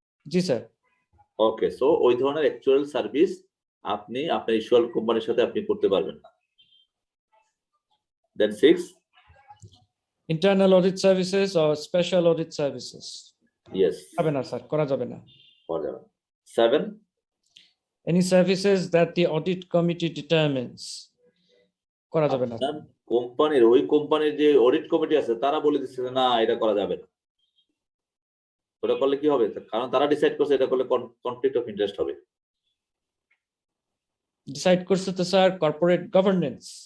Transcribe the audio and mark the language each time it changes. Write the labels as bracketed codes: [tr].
[bn] জি sir. ওকে, so ওই ধরনের actual service আপনি আপনার ইস্যুয়াল কোম্পানির সাথে আপনি করতে পারবেন না। [en] Then 6, internal audit services or special audit services. Yes, [bn] যাবে না স্যার, করা যাবে না। 7, [en] Any services that the audit committee determines, [bn] করা যাবে না। ওই কোম্পানির যে অডিট কমিটি আছে তারা বলে দিচ্ছে যে না এটা করা যাবে না, ওটা করলে কি হবে? কারণ তারা ডিসাইড করছে এটা করলে কনফ্লিক্ট অফ ইন্টারেস্ট হবে। ডিসাইড করছে তো স্যার কর্পোরেট গভর্নেন্স,